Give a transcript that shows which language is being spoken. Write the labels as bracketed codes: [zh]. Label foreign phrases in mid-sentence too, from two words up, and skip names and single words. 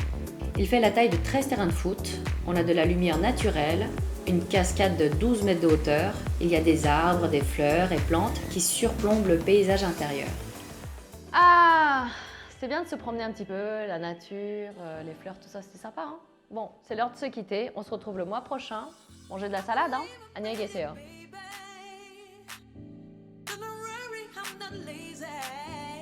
[fr] Il fait la taille de 13 terrains de foot, on a de la lumière naturelle, une cascade de 12 mètres de hauteur, il y a des arbres, des fleurs et plantes qui surplombent le paysage intérieur. Ah, c'est bien de se promener un petit peu, la nature, les fleurs, tout ça, c'était sympa, hein? Bon, c'est l'heure de se quitter, on se retrouve le mois prochain. Manger de la salade, hein? [ko] 안녕히 계세요. [en] Don't worry, I'm not lazy.